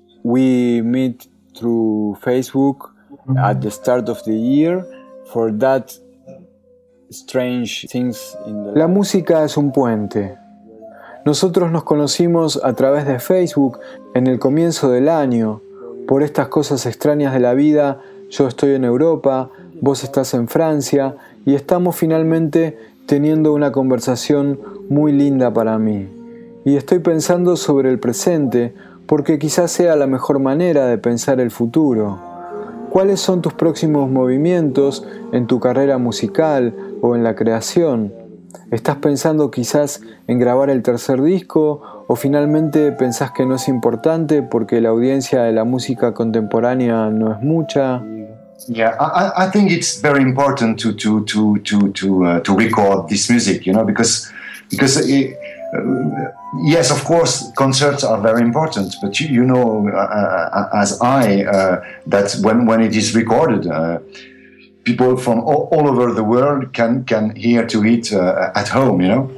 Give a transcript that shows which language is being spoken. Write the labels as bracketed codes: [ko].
[en] We meet through Facebook at the start of the year for that strange things. [es] La música es un puente. Nosotros nos conocimos a través de Facebook en el comienzo del año. Por estas cosas extrañas de la vida, yo estoy en Europa, vos estás en Francia y estamos finalmente teniendo una conversación muy linda para mí. Y estoy pensando sobre el presente, porque quizás sea la mejor manera de pensar el futuro. ¿Cuáles son tus próximos movimientos en tu carrera musical o en la creación? ¿Estás pensando quizás en grabar el tercer disco, o finalmente pensás que no es importante porque la audiencia de la música contemporánea no es mucha? [en] Yeah, I think it's very important to record this music, you know, because it, yes, of course, concerts are very important, but you know, as I, that when it is recorded, people from all over the world can hear to it at home, you know.